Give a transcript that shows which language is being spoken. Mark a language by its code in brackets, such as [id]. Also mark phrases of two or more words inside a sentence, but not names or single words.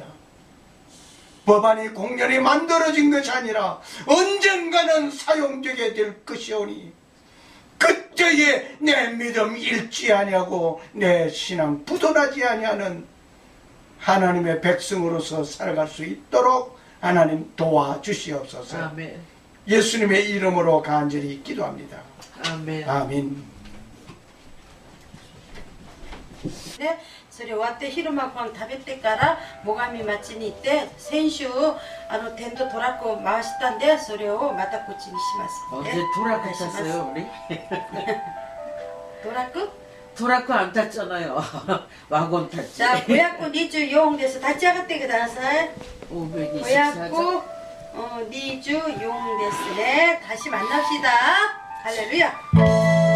[ko] 법안이 공연히 만들어진 것이 아니라 언젠가는 사용되게 될 것이오니 그때에 내 믿음 잃지 아니하고 내 신앙 부도나지 아니하는 하나님의 백성으로서 살아갈 수 있도록 하나님 도와주시옵소서. 아멘. 예수님의 이름으로 간절히 기도합니다. 아멘. 아멘. [ja] でそれ終わって昼間ご飯食べてから最上町に行って先週テントトラックを回したんでそれをまたこっちにします [ko] 언제 [ja] ね [ko] 도라크 [ja] お願いします [ko] 탔어요 우리? [ja] トラック [ko] 도라크 안 탔잖아요. 와gon 탔지. [ja] じゃあ524です立ち上がってください [ko] 524장. [ja] 524ですね [ko] 다시 만납시다 할렐루야